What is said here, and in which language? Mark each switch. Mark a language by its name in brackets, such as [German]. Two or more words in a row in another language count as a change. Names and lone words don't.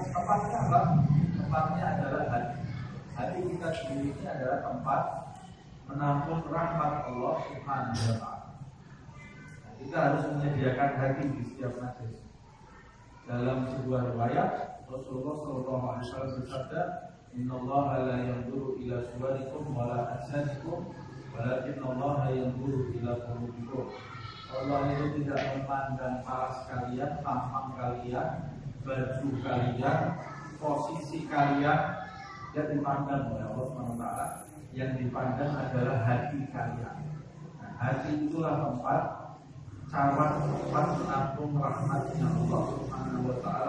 [Indonesian] Tempatnya apa? Tempatnya adalah hati. Hati kita sendiri ini adalah tempat menampung rahmat Allah [Arabic] سبحانه وتعالى. [Indonesian] Nah, kita harus menyediakan hati di setiap majelis. Dalam sebuah riwayat Rasulullah SAW bersabda, [Arabic] إن الله لا ينظر إلى صوركم ولا أجسادكم, ولكن الله ينظر إلى قلوبكم. [Indonesian] Allah itu tidak memandang paras kalian, tampang kalian, baju kalian, posisi kalian yang dipandang oleh Allah SWT. Yang dipandang adalah hati kalian. Nah, hati itulah tempat menampung rahmatnya Allah [Arabic] سبحانه وتعالى.